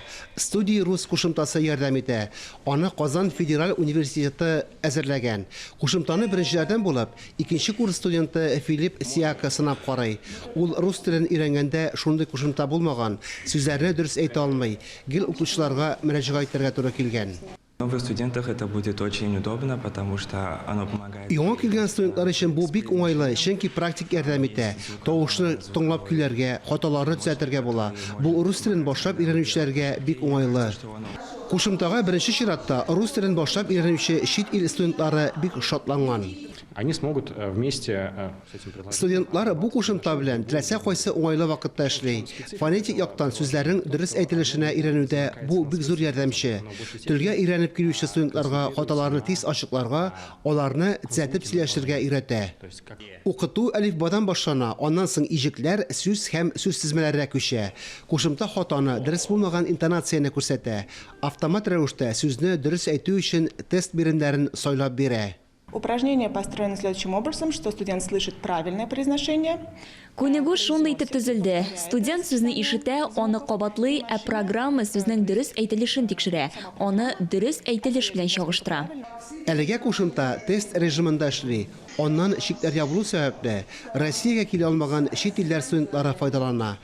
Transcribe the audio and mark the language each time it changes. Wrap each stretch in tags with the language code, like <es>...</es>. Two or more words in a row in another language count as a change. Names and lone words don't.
<tt>Студия рус кушымтасы ярдәм итә. Аны Казан федераль университеты әзерләгән. Кушымтаны беренчеләрдән булып, икенче курс студенты Филипп Сиака сынап карый. Ул рус телен өйрәнгәндә шундый кушымта булмаган, сүзләрне дөрес әйтә алмый. Гел укучыларга мөрәҗәгать итәргә туры килгән.</tt> <ru>Новых студентах это будет очень удобно, потому что оно помогает.</ru> <tt>Яңа килгән студентлар өчен бу бик уңайлы, чөнки практик ярдәм итә. Тавышны тыңлап көйләргә, хаталарны төзәтергә була. Бу рус телен башлап өйрәнүчеләргә бик уңайлы. Кушымтага беренче чиратта рус телен башлап өйрәнүче чит ил студентлары бик шатланган.</tt> <ru>Они смогут вместе с этим предложением.</ru> <tt>Студентлар бу кушымта белән теләсә кайсы уңайлы вакытта эшли. Фонетик яктан сүзләрнең дөрес әйтелешенә өйрәнүдә бу бик зур ярдәмче. Телгә өйрәнеп килүче студентларга хаталарны тиз ачыкларга, аларны төзәтеп сөйләшергә өйрәтә. Укыту әлифбадан башлана, аннан соң иҗекләр, сүз һәм сүз тезмәләренә күчә. Кушымта хатаны, дөрес булмаган интонацияны күрсәтә. Автомат рәвештә сүзне дөрес әйтү өчен тест биремнәрен сайлап бирә.</tt> <ru>Упражнение построено следующим образом, что студент слышит правильное произношение.</ru> <tt>Күнегү шундай итеп төзелде. Студент сүзне ишетә, аны кабатлый, ә программа сүзнең дөрес әйтелешен тикшерә. Аны дөрес әйтелеш белән чагыштыра. Әлегә кушымта тест режимында эшли. Аннан шикләр ябылу сәбәпле Россиягә килә алмаган чит илләр студентлары файдалана.</tt>